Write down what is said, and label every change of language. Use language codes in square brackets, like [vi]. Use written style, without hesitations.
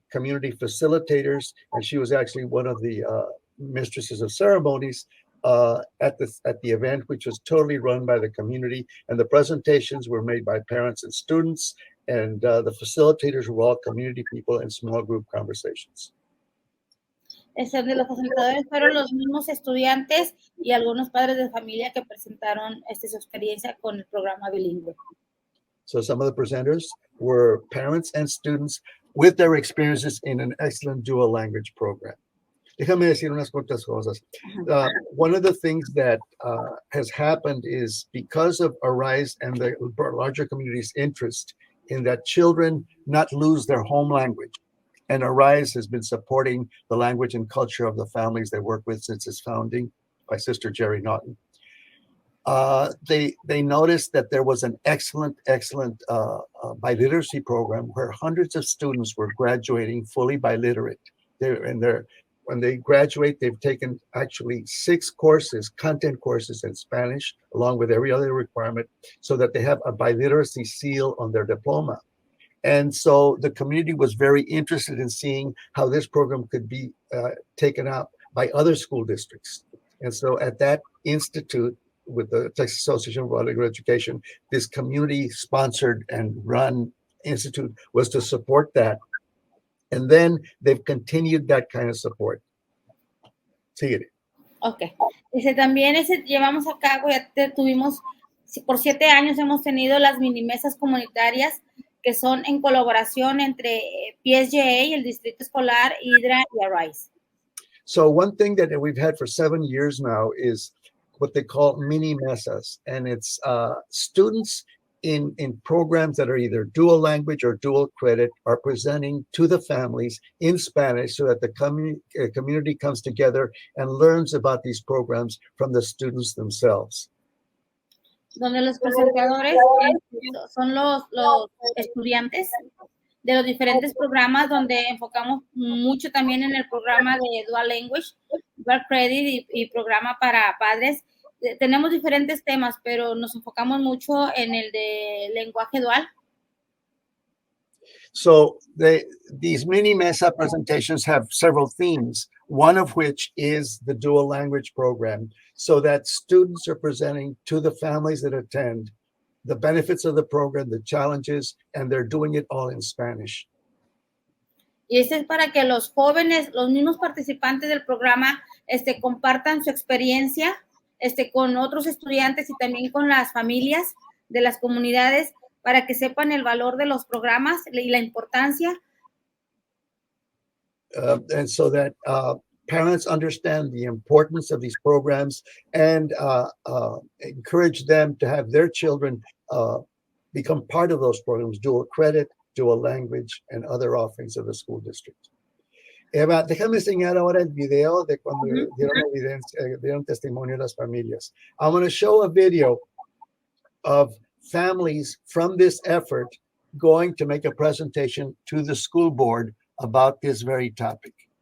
[en] community facilitators, and she was actually one of the mistresses of ceremonies at the event, which was totally run by the community. And the presentations were made by parents and students, and the facilitators were all community people in small group conversations. [es] De los facilitadores fueron los mismos estudiantes y algunos padres de familia que presentaron su experiencia con el programa bilingüe. [en] So some of the presenters were parents and students with their experiences in an excellent dual language program. [es] Déjame decir unas cuantas cosas. [en] One of the things that has happened is because of ARISE and the larger community's interest in that children not lose their home language. And ARISE has been supporting the language and culture of the families they work with since its founding by Sister Jerry Naughton. They noticed that there was an excellent biliteracy program where hundreds of students were graduating fully biliterate. When they graduate, they've taken actually 6 courses, content courses in Spanish, along with every other requirement, so that they have a biliteracy seal on their diploma. And so the community was very interested in seeing how this program could be taken up by other school districts. And so at that institute, with the Texas Association of Bilingual Education, this community-sponsored and run institute was to support that. And then they've continued that kind of support. [es] Síguele. Ok. También llevamos a cabo, tuvimos, por 7 años hemos tenido las mini mesas comunitarias que son en colaboración entre PSJA, el Distrito Escolar, IDRA y ARISE. [en] So one thing that we've had for 7 years now is what they call mini mesas, and it's students in programs that are either dual language or dual credit are presenting to the families in Spanish so that the community comes together and learns about these programs from the students themselves. [es] Donde los presentadores son los estudiantes de los diferentes programas, donde enfocamos mucho también en el programa de Dual Language, Dual Credit y programa para padres. Tenemos diferentes temas, pero nos enfocamos mucho en el de lenguaje dual. [en] So these mini mesa presentations have several themes, one of which is the dual language program, so that students are presenting to the families that attend the benefits of the program, the challenges, and they're doing it all in Spanish. [es] Y es para que los jóvenes, los mismos participantes del programa, compartan su experiencia con otros estudiantes y también con las familias de las comunidades para que sepan el valor de los programas y la importancia. [en] And so that parents understand the importance of these programs and encourage them to have their children become part of those programs, dual credit, dual language, and other offerings of the school district. [es] Eva, déjame enseñar ahora el video de cuando dieron testimonio a las familias. [en] I'm going to show a video of families from this effort going to make a presentation to the school board about this very topic.